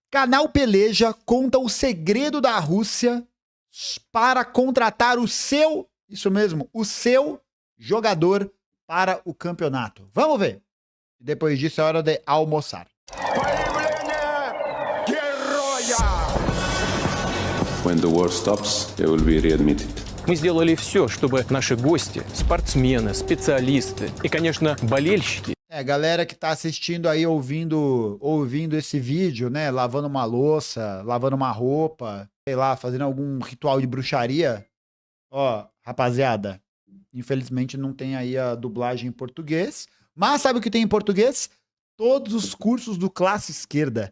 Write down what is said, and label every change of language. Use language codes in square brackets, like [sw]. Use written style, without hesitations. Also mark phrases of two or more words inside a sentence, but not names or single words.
[pt] Canal Peleja conta o segredo da Rússia para contratar o seu, isso mesmo, o seu jogador para o campeonato. Vamos ver. Depois disso é hora de almoçar. [en] When the war stops, they will be readmitted. [ru] Мы сделали все, чтобы наши гости, спортсмены, специалисты и, конечно, болельщики. [pt] Galera que tá assistindo aí, ouvindo esse vídeo, né? Lavando uma louça, lavando uma roupa, sei lá, fazendo algum ritual de bruxaria. Ó, rapaziada, infelizmente não tem aí a dublagem em português. Mas sabe o que tem em português? Todos os cursos do Classe Esquerda.